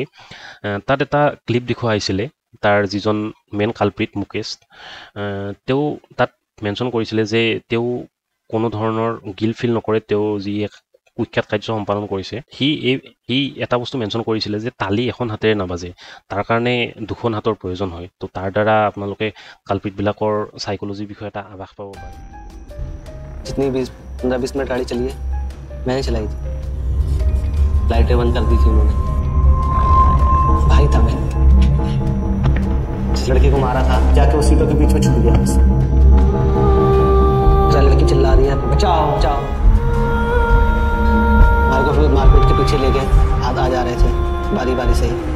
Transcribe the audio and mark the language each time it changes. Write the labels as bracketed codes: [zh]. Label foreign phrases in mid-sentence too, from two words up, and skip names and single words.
[as] তাত এটা ক্লিপ দেখুওৱা হৈছিলে, তাৰ যিজন [en] main culprit [as] মুকেশ, তেওঁ তাত মেনশ্যন কৰিছিলে যে তেওঁ কোনো ধৰণৰ [en] guilt feel [as] নকৰে তেওঁ যি এক কুখ্যাত কাৰ্য সম্পাদন কৰিছে সি এটা বস্তু মেনশ্যন কৰিছিলে যে তালি এখন হাতেৰে নাবাজে তাৰ কাৰণে দুখন হাতৰ প্ৰয়োজন হয় তো তাৰ দ্বাৰা আপোনালোকে কালপিতবিলাকৰ সাইকোলজিৰ বিষয়ে এটা আভাস পাব পাৰে [hi] जितनी भी 15-20 मिनट गाड़ी चली है मैंने चलाई थी लाइटें बंद कर दी थी उन्होंने भाई था मैं जिस लड़के को मारा था जाके उस सीटों के बीच में छुप गया बस लड़की चिल्ला रही है बचाओ बचाओ हमारे को फिर मारपीट के पीछे ले गए हाथ आ जा रहे थे बारी बारी से ही